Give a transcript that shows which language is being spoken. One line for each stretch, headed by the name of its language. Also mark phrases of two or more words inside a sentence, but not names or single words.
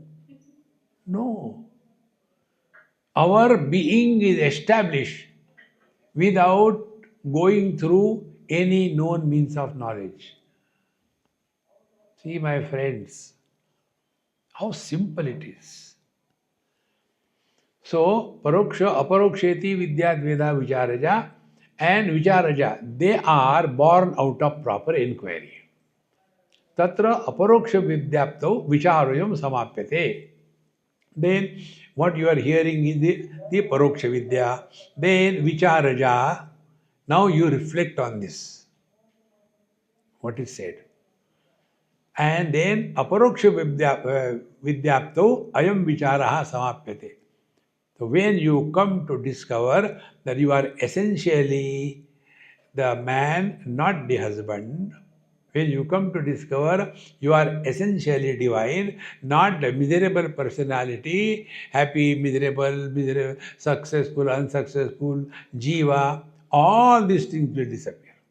English: No. Our being is established without going through any known means of knowledge. See, my friends, how simple it is. So,
Sanskrit: परोक्ष, अपरोक्षेति, विद्याद्वेद, विचारजा
English: and vicharaja, they are born out of proper inquiry.
Sanskrit: तत्र अपरोक्ष विद्याप्तो विचारोयं समाप्यते.
English: Then what you are hearing is the
Sanskrit: परोक्ष विद्या.
English: Then vicharaja. Now you reflect on this. What is said. And then
Sanskrit: अपरोक्ष विद्याप्तो अयं विचारः समाप्यते.
English: So when you come to discover that you are essentially the man, not the husband, when you come to discover you are essentially divine, not the miserable personality, happy, miserable, successful, unsuccessful, jiva, all these things will disappear.